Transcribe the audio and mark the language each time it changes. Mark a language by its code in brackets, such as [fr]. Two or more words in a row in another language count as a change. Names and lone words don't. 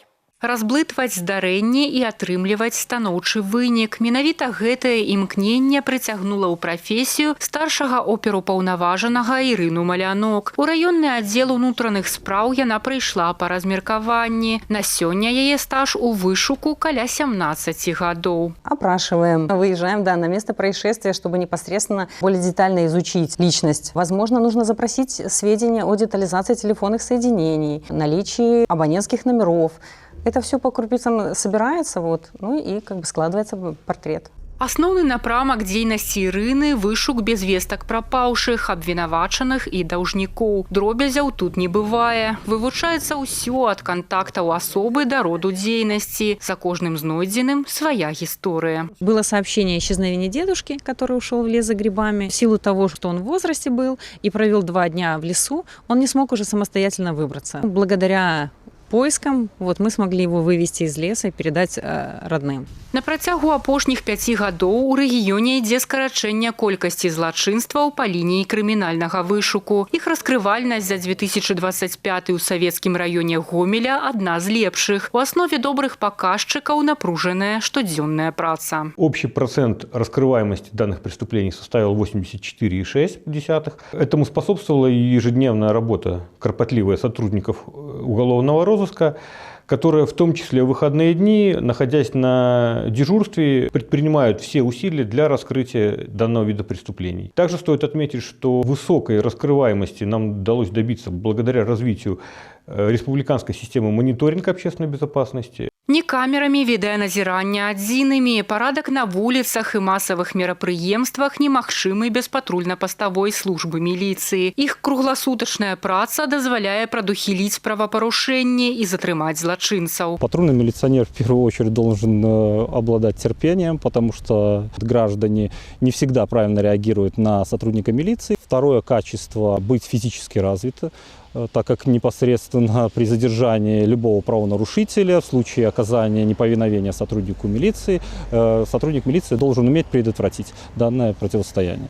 [be] Разблытваць здарэнне і атрымліваць станоўчы вынік. Менавіта гэтае імкненне прыцягнула ў прафесію старшага оперупаўнаважанага Ірыну Малянок. У раённы аддзел унутраных спраў яна прыйшла па размеркаванні. На сёння яе стаж у вышуку каля 17 гадоў. [ru] Опрашиваем, выезжаем на место происшествия, чтобы непосредственно более детально изучить личность. Возможно, нужно запросить сведения о детализации телефонных соединений, наличии абонентских номеров. Это все по крупицам собирается, ну и складывается портрет. [be] Асноўны напрамак дзейнасці Ірыны – вышук без вестак прапаўшых, абвінавачаных і даўжнікоў. Дробязяў тут не бывае. Вывучаецца ўсё ад кантактаў асобы да роду дзейнасці. За кожным знойдзеным свая гісторыя. [ru] Было сообщение о исчезновении дедушки, который ушел в лес за грибами. В силу того, что он в возрасте был и провел 2 дня в лесу, он не смог уже самостоятельно выбраться. Благодаря поискам мы смогли его вывести из леса и передать родным. [be] На працягу апошніх 5 гадоў у рэгіёне ідзе скарачэнне колькасці злачынстваў па лініі крымінальнага вышуку. Іх раскрывальнасць за 2025 у савецкім раёне Гомеля адна з лепшых. У аснове добрых паказчыкаў напружаная штодзённая праца. [ru] Общий процент раскрываемости данных преступлений составил 84,6. Этому способствовала и ежедневная работа кропотливая сотрудников уголовного розыска, которые в том числе в выходные дни, находясь на дежурстве, предпринимают все усилия для раскрытия данного вида преступлений. Также стоит отметить, что высокой раскрываемости нам удалось добиться благодаря развитию республиканской системы мониторинга общественной безопасности. [be] Ні камерамі відэаназірання адзінымі, парадак на вуліцах і масавых мерапрыемствах немагчымы без патрульна-паставой службы міліцыі. Іх кругласутачная праца дазваляе прадухіліць правапарушэнні і затрымаць злачынцаў. [ru] Патрульный милиционер в первую очередь должен обладать терпением, потому что граждане не всегда правильно реагируют на сотрудника милиции. Второе качество – быть физически развитым, так как непосредственно при задержании любого правонарушителя в случае оказания неповиновения сотруднику милиции, сотрудник милиции должен уметь предотвратить данное противостояние.